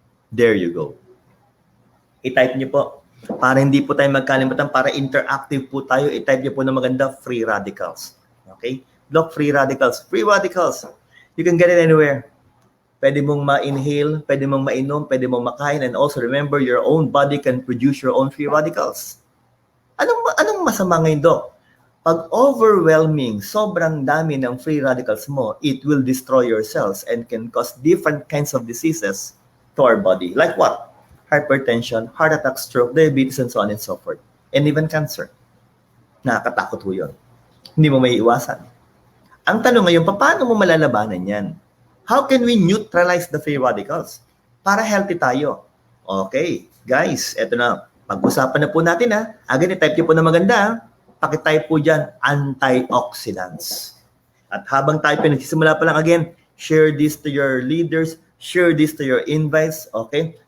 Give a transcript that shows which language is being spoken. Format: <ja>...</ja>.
<en>There you go.</en> <tl>I-type nyo po. Para hindi po tayo magkalimutan, para interactive po tayo, i-type nyo po na maganda, free radicals. Okay?</tl> <en>Block free radicals. Free radicals. You can get it anywhere.</en> <tl>Pwede mong ma-inhale, pwede mong mainom, pwede mong makain,</tl> <en>and also remember, your own body can produce your own free radicals.</en> <tl>Anong masama ngayon, Doc? Pag overwhelming, sobrang dami ng free radicals mo,</tl> <en>it will destroy your cells and can cause different kinds of diseases to our body. Like what? Hypertension, heart attack, stroke, diabetes, and so on and so forth. And even cancer.</en> <tl>Nakakatakot ho yun. Hindi mo may iwasan. Ang tanong ngayon, paano mo malalabanan yan?</tl> <en>How can we neutralize the free radicals?</en> <tl>Para healthy tayo. Okay, guys, eto na. Pag-usapan na po natin Again, i-type niyo po na maganda Pakitype po dyan, antioxidants. At habang tayo nagsisimula pa lang</tl> <en>again, share this to your leaders, share this to your invites, okay?</en>